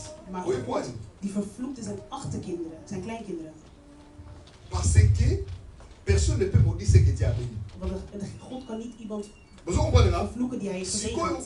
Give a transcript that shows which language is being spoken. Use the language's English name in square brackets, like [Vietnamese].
[Dutch] Maar God, die vervloekte zijn achterkinderen, zijn kleinkinderen. [French] Parce que personne ne peut maudire ce que Dieu a béni. [Dutch] Want God kan niet iemand vervloeken die hij heeft gezegend.